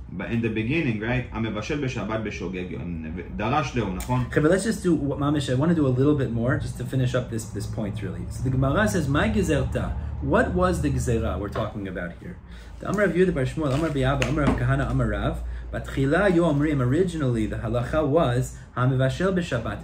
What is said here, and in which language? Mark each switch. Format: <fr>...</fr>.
<en>In the beginning, right?</en> <he>המבשל בשבת בשוגג, דרש לו, נכון?</he> <en>Okay, but let's just do, Mamish, I want to do a little bit more, just to finish up this point, really. So the Gemara says, "My gezerta." What was the gezerah we're talking about here? The Amar Rav Yehuda bar Shmuel, Amar Rav Abba, Amar Rav Kahana, Amar Rav. But Tchila Yomrim, originally the halacha was hamivashel b'Shabbat.</en>